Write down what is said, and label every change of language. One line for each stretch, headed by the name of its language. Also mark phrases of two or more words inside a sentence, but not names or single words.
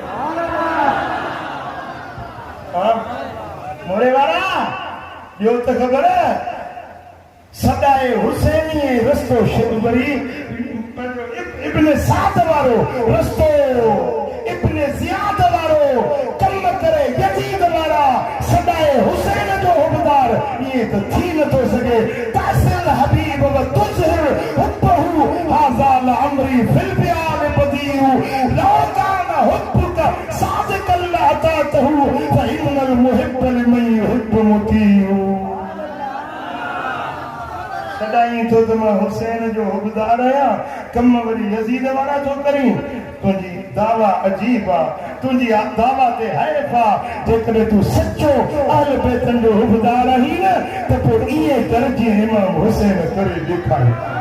Sindhi: मोरे वारा ॿियो त ख़बर सदाए हुसैनी रस्तो शिवरी इब्न साद वारो रस्तो इब्न ज़ियाद वारो कम करे यजीद वारा सदाए हुसैन जो हुबदार ये तो थी न तो सके
Arabic: تعصي الحبيب وتظهر حبه هذا لعمري في البيان بديع لو كان حبك صادقا لأطعته فإن المحب لمن يحب مطيع
Sindhi: सदाई तो तुम हुसैन जो हुबदार आया कम वरी यजीद वारा तो करी तुझी दावा अजीब आ तुझी दावा ते हैफ आ जेकॾहिं तू सच्चो अहल बैतन जो हुबदार आही न त पोइ इहे दर्जे इमाम हुसैन करे ॾेखारे